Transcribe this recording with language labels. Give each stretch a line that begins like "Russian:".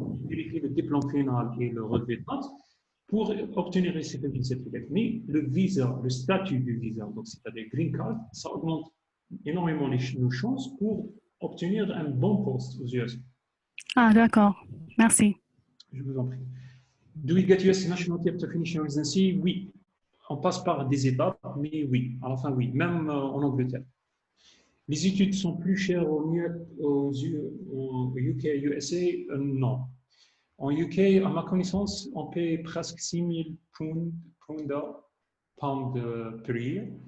French: Vérifier le diplôme final et le relevé de notes pour obtenir le ISFMG Certificate. Mais le visa, le statut du visa, donc c'est-à-dire Green Card, ça augmente énormément nos chances pour obtenir un bon poste aux US. Ah, d'accord. Merci. Je vous en prie.
English: Do we get US nationality after finishing residency?
French: Oui. On passe par des étapes, mais oui. À la fin, oui. Même en Angleterre. Les études sont plus chères au UK, USA? Non. En UK, à ma connaissance, on paye presque 6 000
English: pounds per year.